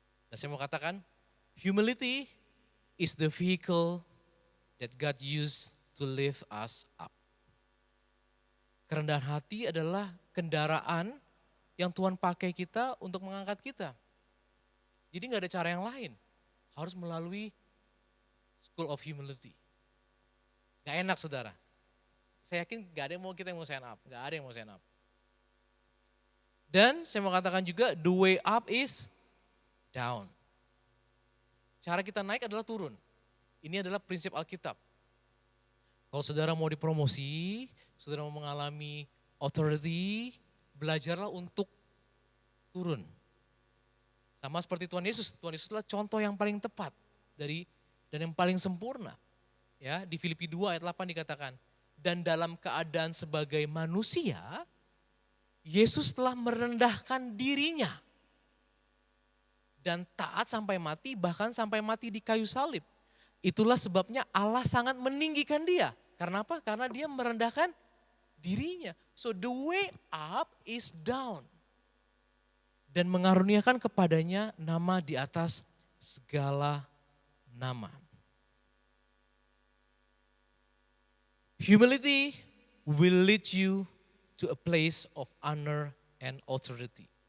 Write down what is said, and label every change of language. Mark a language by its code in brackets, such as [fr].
[id] Dan saya mau katakan, [en] humility is the vehicle that God used to lift us up. [id] Kerendahan hati adalah kendaraan yang Tuhan pakai kita untuk mengangkat kita. Jadi gak ada cara yang lain. harus melalui School of Humility. Gak enak saudara. Saya yakin gak ada yang mau kita yang mau [en] stand up. [id] Gak ada yang mau stand up. Dan saya mau katakan juga [en] the way up is down. [id] Cara kita naik adalah turun. Ini adalah prinsip Alkitab. Kalau saudara mau dipromosi, saudara mau mengalami authority, belajarlah untuk turun. Sama seperti Tuhan Yesus. Tuhan Yesus adalah contoh yang paling tepat dan yang paling sempurna. Ya, di Filipi 2 ayat 8 dikatakan, dan dalam keadaan sebagai manusia, Yesus telah merendahkan dirinya dan taat sampai mati, bahkan sampai mati di kayu salib. Itulah sebabnya Allah sangat meninggikan dia. Karena apa? Karena dia merendahkan dirinya. [en] So the way up is down. [id] Dan mengaruniakan kepadanya nama di atas segala nama. [en] Humility will lead you to a place of honor and authority.